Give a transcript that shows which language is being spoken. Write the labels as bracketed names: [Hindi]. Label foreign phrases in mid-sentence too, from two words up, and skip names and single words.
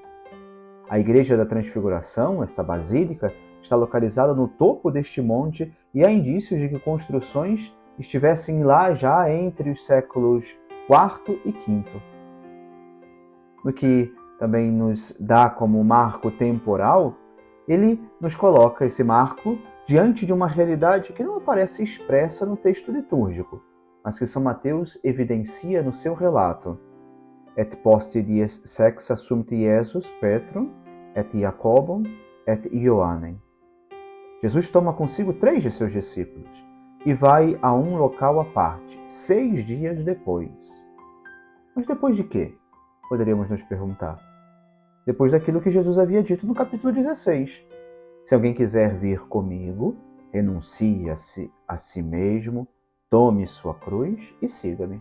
[Portuguese] A Igreja da Transfiguração, esta basílica, está localizada no topo deste monte e há indícios de que construções estivessem lá já entre os séculos IV e V. No que também nos dá como marco temporal, ele nos coloca esse marco diante de uma realidade que não aparece expressa no texto litúrgico, mas que São Mateus evidencia no seu relato. [Latin] Et post dies sex assumpti Iesus Petrum, et Jacobum, et Ioannem. [Portuguese] Jesus toma consigo 3 de seus discípulos e vai a um local à parte, 6 dias depois. Mas depois de quê? Poderíamos nos perguntar. Depois daquilo que Jesus havia dito no capítulo 16. Se alguém quiser vir comigo, renuncie a si mesmo, tome sua cruz e siga-me.